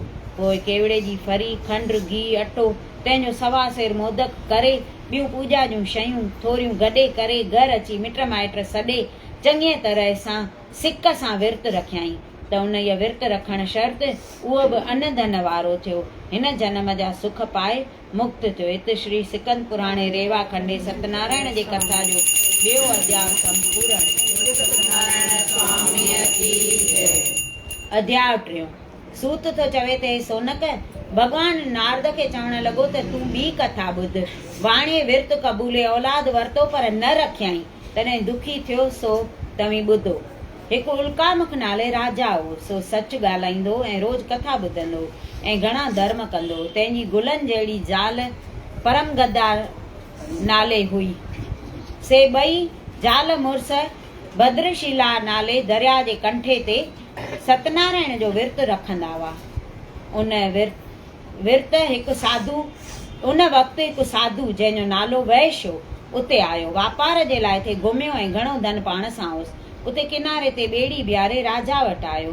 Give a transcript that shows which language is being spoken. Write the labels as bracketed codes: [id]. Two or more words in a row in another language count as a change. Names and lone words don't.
[sd] पोइ केवड़े जी फरी, खंडु, घी, अटो, तंहिंजो 1.25 सेर मोदक करे ॿियूं पूॼा जूं शयूं थोरियूं गॾे करे घर अची मिट माइट सॾे चङीअ तरह सां सिक सां विर्त रखियाईं त उन विर्त रखण शर्त उहो बि अन्न धन वारो थियो। हिन जन्म जा सुख पाए मुक्त थियो। हिते श्री सिकंद पुराणे रेवा खंडे सत्यनारायण जे कथा जो ॿियो अध्याय संपूर्ण। अध्याय 3। सूत थो चवे त हे सोनक, भॻवानु नारद खे चवण लॻो त तूं ॿी कथा ॿुध। वाणे विर्त क़बूले औलाद वरितो पर न रखियाईं, तॾहिं दुखी थियो सो तव्हीं ॿुधो। हिकु उल्कामुख नाले राजा हो, सो सच ॻाल्हाईंदो ऐं रोज़ कथा ॿुधंदो ऐं घणा धर्म कंदो। तंहिंजी गुलनि जहिड़ी ज़ाल परम गद्दार नाले हुई। से ॿई ज़ाल मुड़ुस भद्रशिला नाले दरिया जे कंठे ते सतनारायण जो विर्त रखंदा हुआ। उन विर्त हिकु साधु उन वक़्तु हिकु साधु जंहिंजो नालो वैश हो उते आयो। वापार जे लाइ थिए घुमियो ऐं घणो धन पाण सां हुयुसि। उते किनारे ते ॿेड़ी बीहारे राजा वटि आयो।